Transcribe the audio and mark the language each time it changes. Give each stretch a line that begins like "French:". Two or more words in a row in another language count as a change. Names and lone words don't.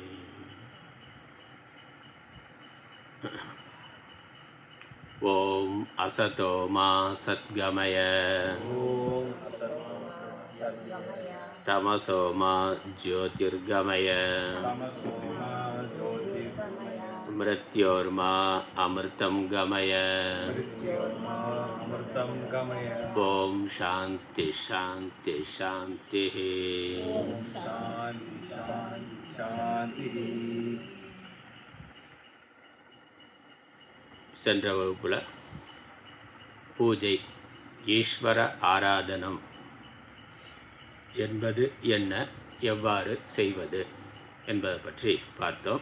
Sanskrit: ओम असतो मा सद्गमय तमसो मा ज्योतिर्गमय मृत्योर्मा अमृतं गमय। ओम शांति शांति शांति।
Tamil: சென்ற வகுப்புல பூஜை ஈஸ்வர ஆராதனம் என்பது என்ன, எவ்வாறு செய்வது என்பதை பற்றி பார்த்தோம்.